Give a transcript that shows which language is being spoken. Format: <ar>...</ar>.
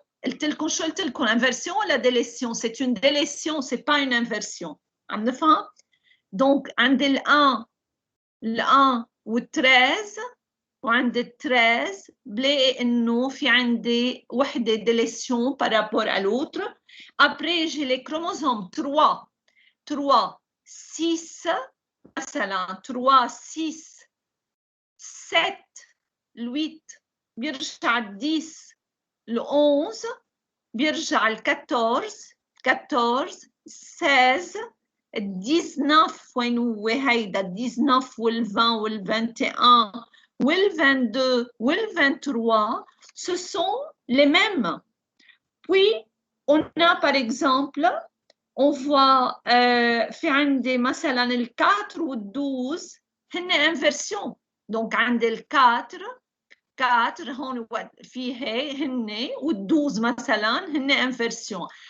<ar>قلت لكم شو قلت لكم inversion ولا délétion?</ar> <fr>C'est une délétion, c'est pas une inversion.</fr> <ar>عم نفهم؟ donc عند ال1 وال13 وعند ال13 بلاقي انه في عندي وحده délétion</ar> <fr>par rapport à l'autre. Après j'ai les chromosomes 3 6 مثلا 3 6 7 8</fr> <ar>بيرجع ال 10 ل 11 بيرجع ال 14 16 ال 19 وين هو هيدا ال 19 وال 20 وال 21 وال 22 وال 23</ar> <fr>ce sont les mêmes. Puis on a par exemple on voit</fr> <ar>في عندي مثلا ال 4 وال 12 هن</ar> <fr>inversion.</fr> <ar>donc عندي ال 4 هون فيه هن وال 12 مثلا هن inversion.</ar>